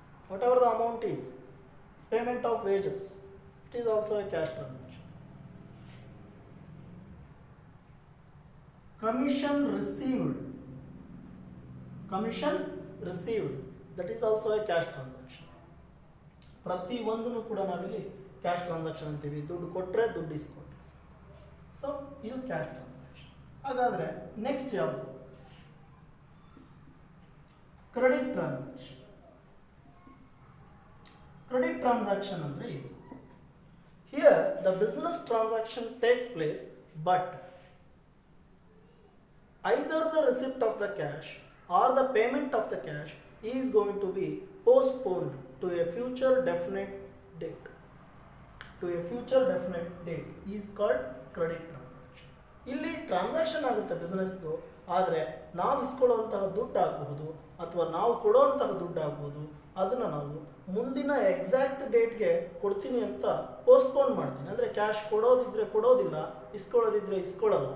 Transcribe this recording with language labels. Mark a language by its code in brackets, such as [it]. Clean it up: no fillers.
[en] Whatever the amount is, payment of wages, it is also a cash transaction. Commission received. Commission received, that is also a cash transaction. [kn] ಪ್ರತಿ ಒಂದನ್ನು ಕೂಡ ನಾವಿಲ್ಲಿ cash transaction ಅಂತೀವಿ. ದುಡ್ಡು ಕೊಟ್ಟರೆ ದುಡ್ಡು ಇಸ್ಕೊಟ್ರೆ. So ಇದು ಕ್ಯಾಶ್ ಟ್ರಾನ್ಸಾಕ್ಷನ್. ಹಾಗಾದರೆ ನೆಕ್ಸ್ಟ್ ಯಾವುದು? [en] Credit transaction. [kn] ಕ್ರೆಡಿಟ್ ಟ್ರಾನ್ಸಾಕ್ಷನ್ ಅಂದರೆ ಇದು. [en] Here the business transaction takes place, but either the receipt of the cash or the payment of the cash is going to be postponed to a future definite date. To a future definite date is called credit transaction. [kn] ಇಲ್ಲಿ transaction ಆಗುತ್ತೆ ಬಿಸ್ನೆಸ್ದು, ಆದರೆ ನಾವು ಇಸ್ಕೊಳ್ಳುವಂತಹ ದುಡ್ಡು ಆಗಬಹುದು ಅಥವಾ ನಾವು ಕೊಡುವಂತಹ ದುಡ್ಡು ಆಗ್ಬೋದು, ಅದನ್ನು ನಾವು ಮುಂದಿನ ಎಕ್ಸಾಕ್ಟ್ ಡೇಟ್ಗೆ ಕೊಡ್ತೀನಿ ಅಂತ ಪೋಸ್ಟ್ಪೋನ್ ಮಾಡ್ತೀನಿ. ಅಂದರೆ ಕ್ಯಾಶ್ ಕೊಡೋದಿದ್ರೆ ಕೊಡೋದಿಲ್ಲ, ಇಸ್ಕೊಳ್ಳೋದಿದ್ರೆ ಇಸ್ಕೊಳ್ಳಲ್ಲ.